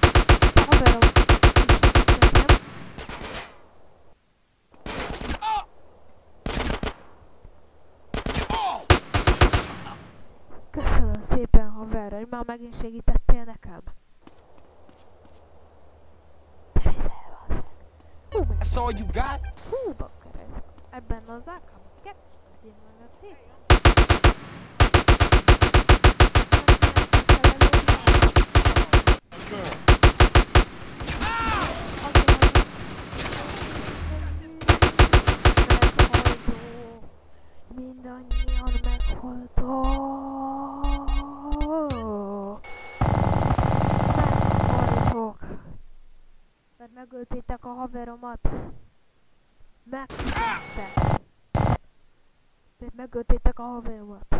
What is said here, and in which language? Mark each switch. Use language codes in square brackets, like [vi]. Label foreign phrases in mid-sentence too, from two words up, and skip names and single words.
[hu] Köszönöm szépen, haver, hogy már megint segítettél nekem. Gyere ide, haver. [en] That's all you got? [hu] Hú, bakker ez. Ebben az ákában kettőt én meg az 700. Mindannyian meghaltok. Mert megöltétek a haveromat. Megöltétek. Mert megöltétek a haveromat.